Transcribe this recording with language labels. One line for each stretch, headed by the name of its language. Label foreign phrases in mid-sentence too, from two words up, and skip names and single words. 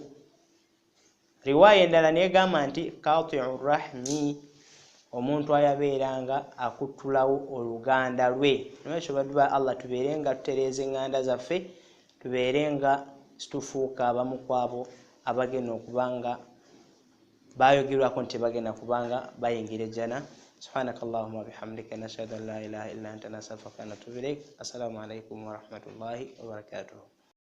Ganda: Riwaya endala negamba nti
Arabic: قاطع الرحم
Ganda: omuntu ayabeeranga akutulawo oluganda lwe. Nwekyo badduba Allah tubeerenga tutereeza enganda zaffe, tubeerenga situfuuka abamu kwabo abagenda okubanga bayogerwako nti bagenda kubanga bayingira jana.
Arabic: سبحانك اللهم وبحمدك نشهد أن لا إله إلا أنت نستغفرك ونتوب إليك. السلام عليكم ورحمة الله وبركاته.